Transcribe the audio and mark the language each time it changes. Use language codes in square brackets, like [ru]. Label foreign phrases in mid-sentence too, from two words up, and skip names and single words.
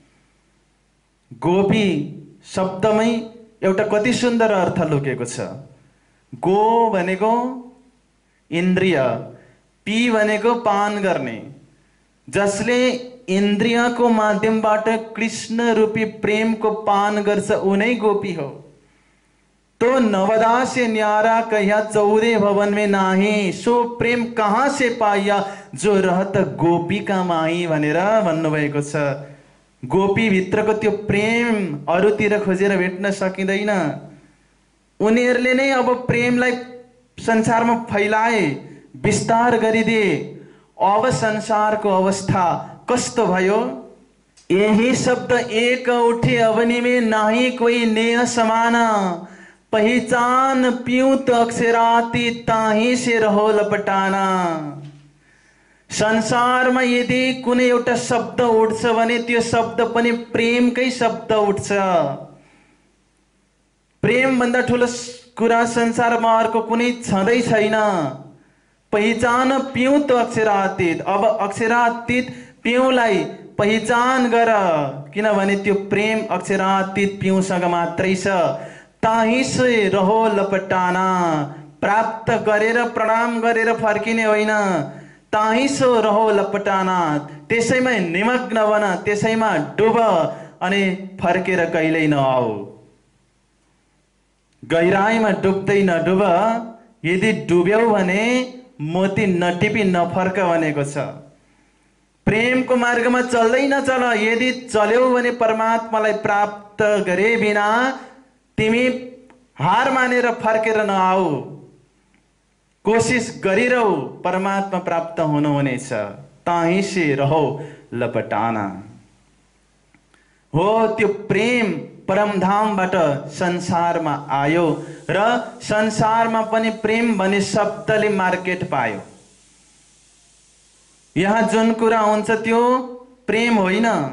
[ne] गोपी शब्दमै एउटा कति सुन्दर अर्थ लुकेको छ। गो भनेको इन्द्रिय, पी भनेको पान गर्ने। जसले इन्द्रियको माध्यमबाट कृष्ण रूपी प्रेमको पान गर्छ ऊ नै गोपी हो। [hi] तो नवदा से न्यारा कहिया 14 भवन में नाही, सो प्रेम कहाँ से पाइया जो रहत गोपी का माही [ne] भनेर भन्नुभएको छ। गोपी भित्रको त्यो प्रेम अरूतिर खोजेर भेट्न सकिँदैन। उनीहरूले नै अब प्रेमलाई संसारमा फैलाए, विस्तार गरिदिए। अब संसारको अवस्था कस्तो भयो? [hi] यही शब्द एक उठे अवनी में नाही कोई नेह समाना, पहिचान पियूं तो अक्षराती ताही से रहो लपटाना। [ne] संसारमा यदि कुनै एउटा शब्द उठ्छ भने त्यो शब्द पनि प्रेमकै शब्द उठ्छ। प्रेम भन्दा ठुलो कुरा संसारमा अर्को कुनै छँदै छैन। [hi] पहिचान पियूं तो अक्षरातीत। [ne] अब अक्षरातीत पिउँलाई पहिचान गर, किनभने त्यो प्रेम अक्षरातीत पिउँसँग मात्रै छ। [hi] ताही से रहो लपटाना, [ne] प्राप्त गरेर प्रणाम गरेर फर्किने होइन। [hi] ताही सो रहो लपटाना, [ne] त्यसैमा निमग्न बन, त्यसैमा डुब अनि फर्केर कहिल्यै नआऊ। गहिराईमा डुब्दै नडुब, यदि डुब्यौ भने मोती नटिपी नफर्क भनेको छ। प्रेमको मार्गमा चल्दै नचल, यदि चल्यौ भने परमात्मालाई प्राप्त गरे बिना तिमी हार मानेर फर्केर नआऊ। कोशिश गरिरहौ, परमात्मा प्राप्त हुनुहुनेछ। [hi] ताही से रहो लपटाना। [ne] हो त्यो प्रेम परमधामबाट संसारमा आयो र संसारमा पनि प्रेम भन्ने शब्दले मार्केट पायो। यहाँ जुन कुरा हुन्छ त्यो प्रेम होइन।